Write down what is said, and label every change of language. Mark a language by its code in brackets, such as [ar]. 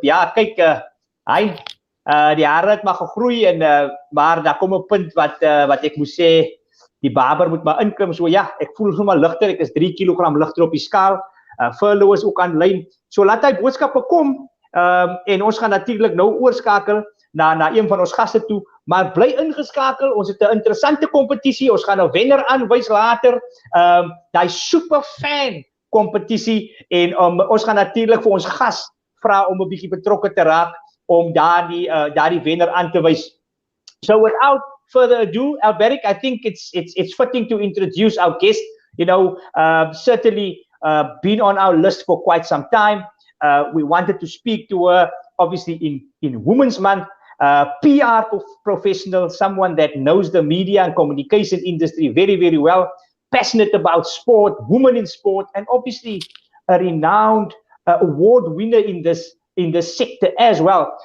[af] Ja, kyk, Hein, die hare het maar gegroei en maar daar kom 'n punt wat ek moet sê, die barber moet maar inklim. So ja, ek voel sommer ligter. Ek is 3 kg ligter op die skaal. Furlough is ook aanlyn. So laat hy boodskappe kom. En ons gaan natuurlik nou oorskakel na een van ons gaste toe, maar bly ingeskakel. Ons het 'n interessante kompetisie. Ons gaan 'n wenner aanwys later. Daai super fan kompetisie, en ons gaan natuurlik vir ons gas vra om 'n bietjie betrokke te raak om daardie wenner aan te wys. [en] So without further ado, Alberic, I think it's fitting to introduce our guest. Certainly been on our list for quite some time. We wanted to speak to her, obviously in Women's Month. PR professional, someone that knows the media and communication industry very, very well, passionate about sport, women in sport, and obviously a renowned award winner in this sector as well.